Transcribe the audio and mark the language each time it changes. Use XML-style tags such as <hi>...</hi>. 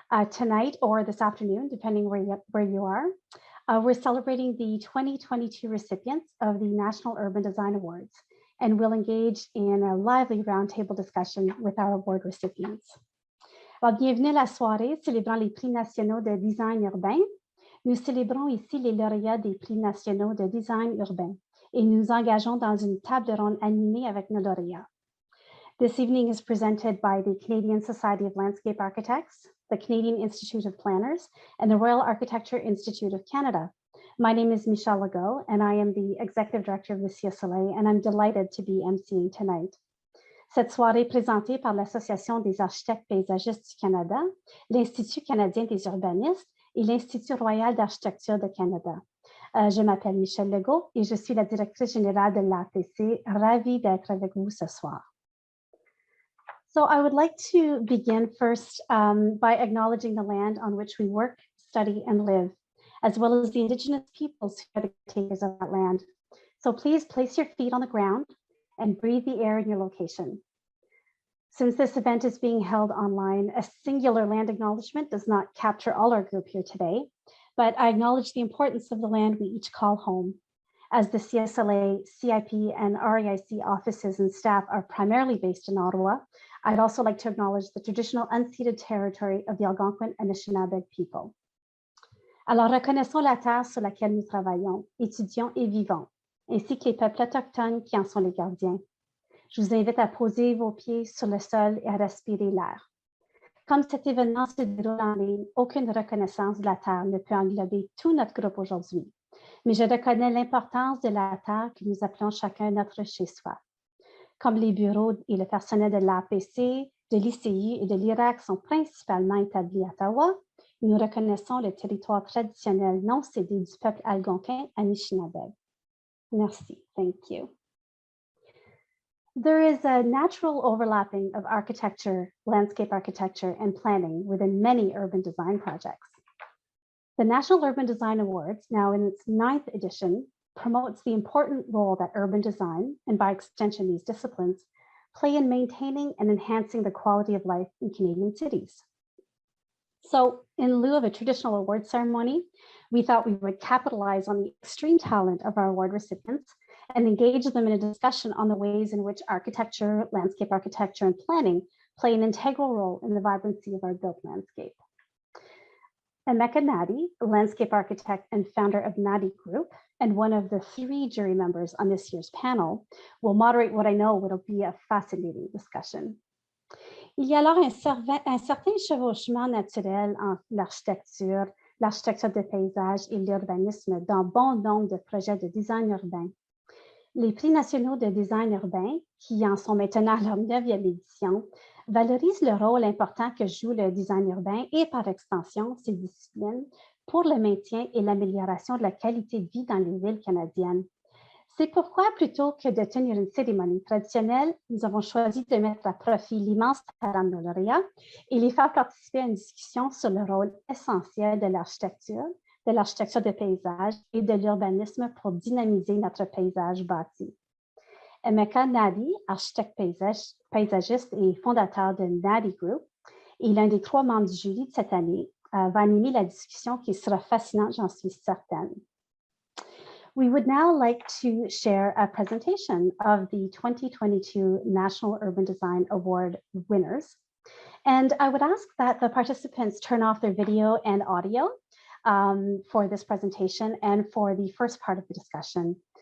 <en>Tonight or this afternoon, depending where you are, we're celebrating the 2022 recipients of the National Urban Design Awards, and we'll engage in a lively roundtable discussion with our award recipients.</en> <fr>Alors, bienvenue à la soirée célébrant les prix nationaux de design urbain. Nous célébrons ici les lauréats des prix nationaux de design urbain et nous engageons dans une table ronde animée avec nos lauréats.</fr> <en>This evening is presented by the Canadian Society of Landscape Architects, the Canadian Institute of Planners, and the Royal Architecture Institute of Canada. My name is Michelle Legault, and I am the Executive Director of the CSLA, and I'm delighted to be emceeing tonight.</en> <fr>Cette soirée est présentée par l'Association des architectes paysagistes du Canada, l'Institut canadien des urbanistes et l'Institut royal d'architecture de Canada. Je m'appelle Michelle Legault et je suis la directrice générale de l'APC. Ravie d'être avec vous ce soir.</fr> <en>So I would like to begin first by acknowledging the land on which we work, study, and live, as well as the Indigenous peoples who are the caretakers of that land. So please place your feet on the ground and breathe the air in your location. Since this event is being held online, a singular land acknowledgement does not capture all our group here today, but I acknowledge the importance of the land we each call home. As the CSLA, CIP, and RAIC offices and staff are primarily based in Ottawa, I'd also like to acknowledge the traditional unceded territory of the Algonquin and Anishinaabe people.</en> <fr>Alors, reconnaissons la terre sur laquelle nous travaillons, étudions et vivons, ainsi que les peuples autochtones qui en sont les gardiens. Je vous invite à poser vos pieds sur le sol et à respirer l'air. Comme cet événement se déroule en ligne, aucune reconnaissance de la Terre ne peut englober tout notre groupe aujourd'hui. Mais je reconnais l'importance de la Terre que nous appelons chacun notre chez-soi. Comme les bureaux et le personnel de l'APC, de l'ICI et de l'IRAC sont principalement établis à Ottawa, nous reconnaissons le territoire traditionnel non cédé du peuple algonquin Anishinaabe. Merci.</fr> <en>Thank you. There is a natural overlapping of architecture, landscape architecture, and planning within many urban design projects. The National Urban Design Awards, now in its 9th edition, promotes the important role that urban design, and by extension these disciplines, play in maintaining and enhancing the quality of life in Canadian cities. So in lieu of a traditional award ceremony, we thought we would capitalize on the extreme talent of our award recipients and engage them in a discussion on the ways in which architecture, landscape architecture, and planning play an integral role in the vibrancy of our built landscape. Emeka Nnadi, a landscape architect and founder of Nnadi Group, and one of the 3 jury members on this year's panel, will moderate what I know will be a fascinating discussion.</en> <fr>Il y a alors un certain chevauchement naturel entre l'architecture de paysage et l'urbanisme dans bon nombre de projets de design urbain. Les prix nationaux de design urbain, qui en sont maintenant à leur 9e édition, valorisent le rôle important que joue le design urbain et par extension ces disciplines pour le maintien et l'amélioration de la qualité de vie dans les villes canadiennes. C'est pourquoi, plutôt que de tenir une cérémonie traditionnelle, nous avons choisi de mettre à profit l'immense talent de nos lauréats et les faire participer à une discussion sur le rôle essentiel de l'architecture de paysage et de l'urbanisme pour dynamiser notre paysage bâti. Emeka Nnadi, architecte paysagiste et fondateur de Nnadi Group, et l'un des 3 membres du jury de cette année, va animer la discussion qui sera fascinante, j'en suis certaine.</fr> <en>We would now like to share a presentation of the 2022 National Urban Design Award winners. And I would ask that the participants turn off their video and audio for this presentation and for the first part of the discussion.</en>